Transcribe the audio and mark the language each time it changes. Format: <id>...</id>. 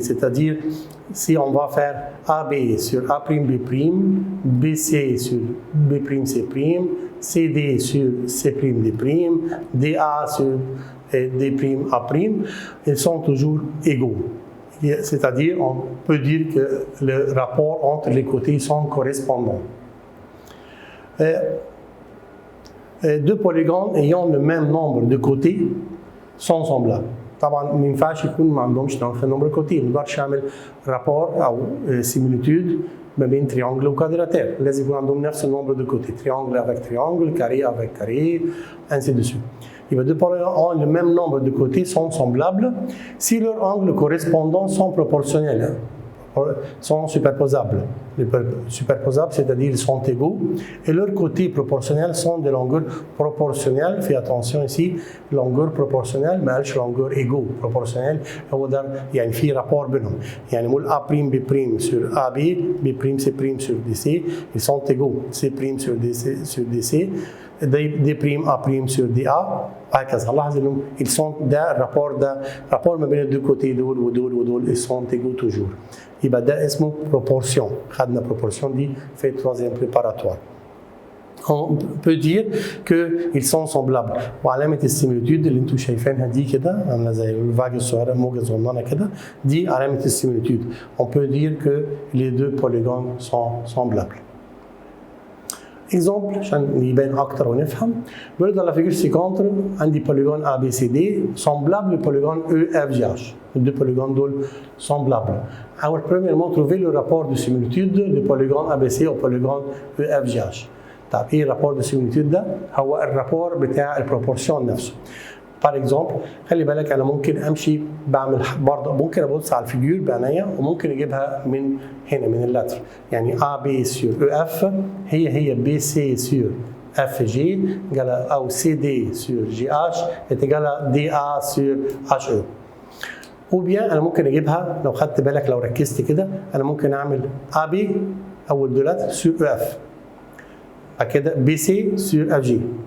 <fr>C'est-à-dire, si on va faire AB sur A', B', BC sur B', C', CD sur C', D', DA sur D', A', ils sont toujours égaux. C'est-à-dire, on peut dire que le rapport entre les côtés sont correspondants. Deux polygones ayant le même nombre de côtés sont semblables.</fr> <ar>طبعا ما ينفعش يكون ما عندهمش نفس النمبر كوتي، ما نقدرش اعمل رابور او سيميليتود ما بين تريانجل وكوادراتير، لازم يكون عندهم نفس النمبر دو كوتي، تريانجل افيك تريانجل، كاري افيك كاري،</ar> <fr>ainsi de suite. Les deux polygones ont le même nombre de côtés sont semblables si leurs angles correspondants sont proportionnels, sont superposables. Les superposables, c'est-à-dire ils sont égaux, et leurs côtés proportionnels sont de longueur proportionnelle. Fais attention ici, longueur proportionnelle, mais longueur égaux. Proportionnelle, il y a un rapport بينهم.</fr> <ar>يعني نقول</ar> <fr>A', B' sur AB, B', C' sur DC, ils sont égaux. C' sur DC, D' A' sur DA, هكذا.</fr> <ar>لاحظ انهم ils sont rapport ما بين الدو côtés دول ودول</ar> <fr>ils sont égaux toujours.</fr> <ar>يبقى ده اسمه proportion. خدنا proportion دي في troisième préparatoire.</ar> <fr>On peut dire qu'ils sont semblables.</fr> <ar>وعلامة السيميليتود اللي انتم شايفينها دي كده عاملة زي الفاجة الصغيرة موجة صغننة كده دي علامة السيميليتود.</ar> <fr>On peut dire que les deux polygones sont semblables.</fr> <ar>Exemple عشان يبان أكتر ونفهم. بيقول</ar> <fr>dans la figure ci-contre</fr> <ar>عندي</ar> <fr>polygone ABCD semblable au polygone EFGH. Les deux polygones</fr> <ar>دول</ar> <fr>semblables. Alors premièrement trouver le rapport de similitude du polygone ABC au polygone EFGH.</fr> <ar>طيب ايه الرابور de similitude ده؟ هو الرابور بتاع البروبورسيون نفسه.</ar> <fr>Par exemple</fr> <ar>خلي بالك انا ممكن امشي بعمل برضه ممكن ابص على الفيجور بعينيا وممكن اجيبها من هنا من اللتر.</ar> <fr>يعني AB sur EF هي BC sur FG او CD sur GH est égal à DA sur HE. ou bien</fr> <ar>انا ممكن اجيبها لو خدت بالك لو ركزت كده انا ممكن اعمل AB اول دو لتر sur EF. بعد كده BC sur FG.</ar>